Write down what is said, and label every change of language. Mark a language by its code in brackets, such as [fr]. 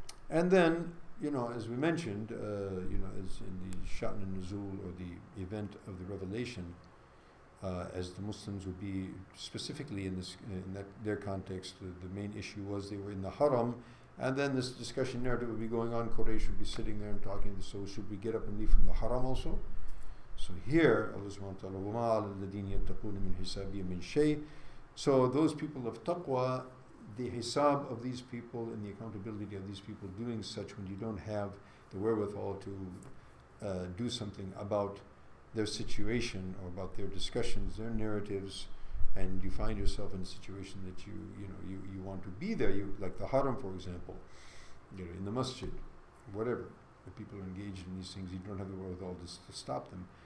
[en] And then, as we mentioned, as in the Sha'n al-Nuzul, or the event of the revelation, as the Muslims would be specifically in their context, the main issue was they were in the haram, and then this discussion narrative would be going on. Quraysh would be sitting there and talking. So should we get up and leave from the haram also? So here, Allah subhanahu wa ta'ala, [ar] وَمَا عَلَى الَّذِينَ يَتَّقُونَ مِنْ حِسَابِهِمْ مِنْ شَيْءٍ. [en] So those people of taqwa, the hisab of these people and the accountability of these people doing such, when you don't have the wherewithal to do something about their situation or about their discussions, their narratives, and you find yourself in a situation that you want to be there, like the haram, for example, in the masjid, whatever, the people are engaged in these things, you don't have the wherewithal to stop them.